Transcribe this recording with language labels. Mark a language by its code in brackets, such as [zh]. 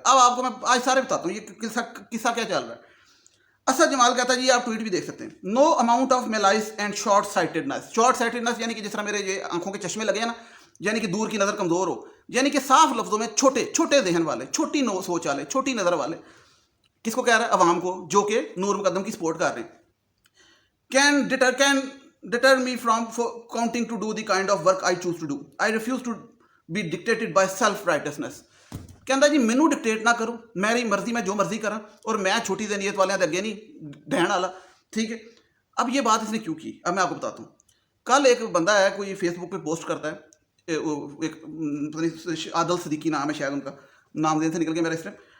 [ur] اب آپ کو میں آج سارے بتاتا ہوں یہ قصہ کیا چل رہا ہے. اسد جمال کہتا ہے جی, آپ ٹویٹ بھی دیکھ سکتے ہیں, [en] no amount of malice and short sightedness [ur] یعنی کہ جس طرح میرے یہ آنکھوں کے چشمے لگے ہیں نا, یعنی کہ دور کی نظر کمزور ہو, یعنی کہ صاف لفظوں میں چھوٹے ذہن والے, چھوٹی سوچ والے, چھوٹی نظر والے. کس کو کہہ رہا ہے؟ عوام کو, جو کہ نور مقدم کی سپورٹ کر رہے ہیں. [en] Can deter me from counting to do the kind of work I choose to do. I refuse to be dictated by self-righteousness. [pa] کہندا جی مینوں ڈکٹیٹ نہ کرو, میری مرضی, میں جو مرضی کراں, اور میں چھوٹی ذہنیت والے دے اگے نہیں ڈہن والا, ٹھیک ہے. [ur] اب یہ بات اس نے کیوں کی, اب میں آپ کو بتاتا ہوں. کل ایک بندہ ہے, کوئی فیس بک پہ پوسٹ کرتا ہے, ایک عادل صدیقی نام ہے شاید, ان کا نام دین سے نکل گیا میرا اس ٹائم.